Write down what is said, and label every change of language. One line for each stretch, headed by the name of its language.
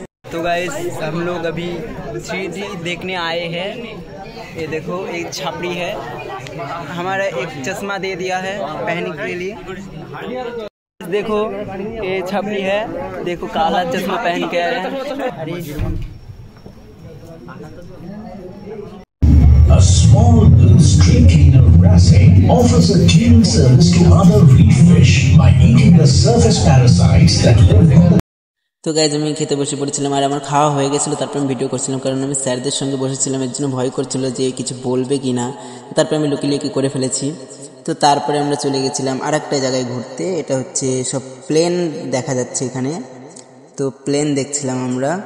Hindi: तो गाइस हम लोग अभी 3D देखने आए हैं। ये देखो एक छापड़ी है, हमारा एक चश्मा दे दिया है पहनने के लिए। देखो ये छापड़ी है, देखो काला चश्मा पहन के आए हैं।
English: A small blue stream cleaner wrasse offers a cleaning service to other reef fish by eating the surface parasites that live in the
Bangla: তো গাইজ আমি খেতে বসে পড়েছিলাম, আর আমার খাওয়া হয়ে গেছিলো। তারপর আমি ভিডিও করছিলাম, কারণ আমি স্যারদের সঙ্গে বসেছিলাম, এর জন্য ভয় করছিল যে কিছু বলবে কি না। তারপরে আমি লুকিয়ে করে ফেলেছি। তো তারপরে আমরা চলে গেছিলাম আর একটা জায়গায় ঘুরতে। এটা হচ্ছে সব প্লেন দেখা যাচ্ছে এখানে, তো প্লেন দেখছিলাম আমরা।